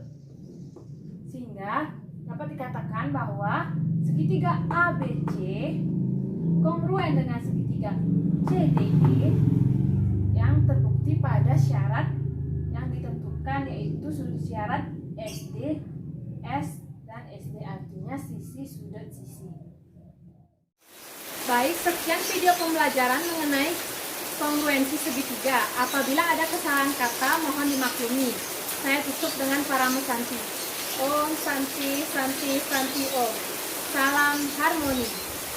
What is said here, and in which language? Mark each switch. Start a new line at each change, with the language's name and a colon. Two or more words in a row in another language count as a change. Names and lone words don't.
Indonesian: Sehingga dapat dikatakan bahwa segitiga ABC kongruen dengan segitiga CDE yang terbukti pada syarat yang ditentukan, yaitu sudut syarat SD, S, dan SD, artinya sisi, sudut, sisi. Baik, sekian video pembelajaran mengenai kongruensi segitiga. Apabila ada kesalahan kata, mohon dimaklumi. Saya tutup dengan Paramo Santi.
Sanskrit: ॐ शान्तिः शान्तिः शान्तिः ॐ.
Indonesian: Salam harmoni.